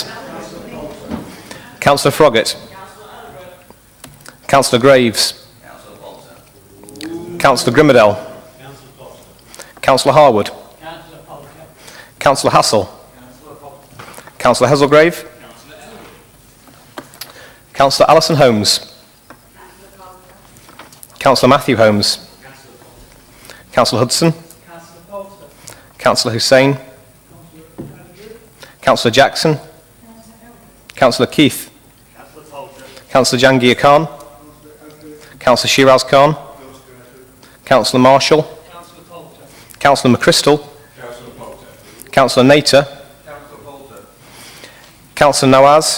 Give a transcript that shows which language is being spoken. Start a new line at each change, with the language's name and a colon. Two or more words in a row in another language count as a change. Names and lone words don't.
English: Councillor Froggatt. Councillor Graves. Councillor Grimmadell. Councillor Harwood. Councillor Hassel. Councillor Heselgrave. Councillor Alison Holmes. Councillor Matthew Holmes. Councillor Hudson. Councillor Hussain. Councillor Jackson. Councillor Keith. Councillor Jangir Khan. Councillor Shiraz Khan. Councillor Marshall. Councillor McChrystal. Councillor Nater. Councillor Nawaz.